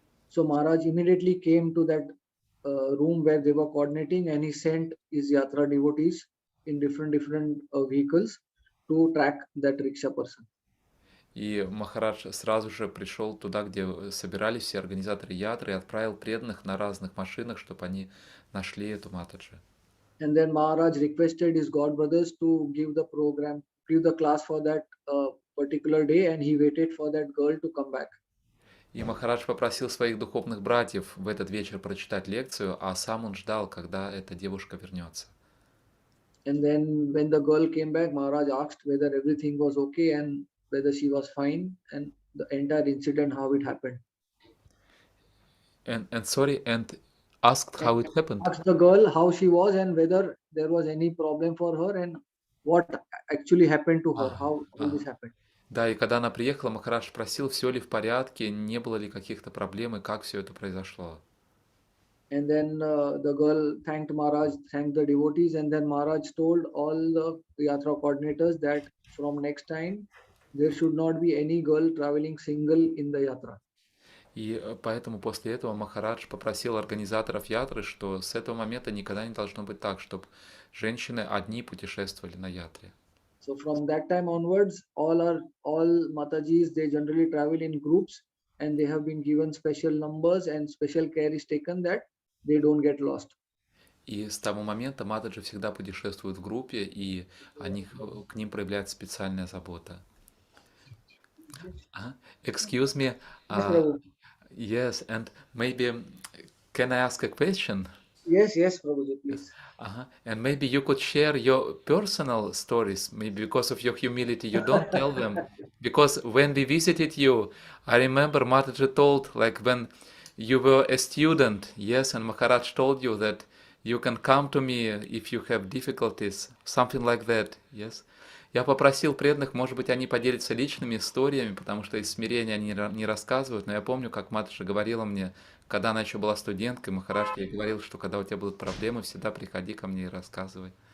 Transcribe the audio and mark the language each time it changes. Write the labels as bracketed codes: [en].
[en] So Maharaj immediately came to that room where they were coordinating, and he sent his yatra devotees in different vehicles to track that rickshaw person. [ru] И Махарадж сразу же пришел туда, где собирались все организаторы ятры, и отправил преданных на разных машинах, чтобы они нашли эту Матаджи. [en] And then Maharaj requested his god brothers to give the class for that particular day, and he waited for that girl to come back. [ru] И Махарадж попросил своих духовных братьев в этот вечер прочитать лекцию, а сам он ждал, когда эта девушка вернется. [en] And then when the girl came back, Maharaj asked whether everything was okay and whether she was fine, and the entire incident, how it happened. And asked how it happened. Asked the girl how she was and whether there was any problem for her and what actually happened to her, how this happened. [ru] Да, и когда она приехала, Махарадж спросил, все ли в порядке, не было ли каких-то проблем и как все это произошло. [en] And then the girl thanked Maharaj, thanked the devotees, and then Maharaj told all the yatra coordinators that from next time there should not be any girl traveling single in the yatra. [ru] И поэтому после этого Махарадж попросил организаторов ятры, что с этого момента никогда не должно быть так, чтобы женщины одни путешествовали на ятре. [en] So from that time onwards, all Matajis, they generally travel in groups, and they have been given special numbers, and special care is taken that they don't get lost. [ru] И с того момента Матаджи всегда путешествуют в группе, и к ним проявляется специальная забота. [en] Excuse me. Yes, and maybe can I ask a question? Yes, Prabhuji, please. And maybe you could share your personal stories. Maybe because of your humility, you don't tell them. Because when we visited you, I remember Mataji told, like when you were a student, yes, and Maharaj told you that you can come to me if you have difficulties, something like that, yes. [ru] Я попросил преданных, может быть, они поделятся личными историями, потому что из смирения они не рассказывают, но я помню, как Матаджи говорила мне, когда она еще была студенткой, Махарадж ей говорил, что когда у тебя будут проблемы, всегда приходи ко мне и рассказывай.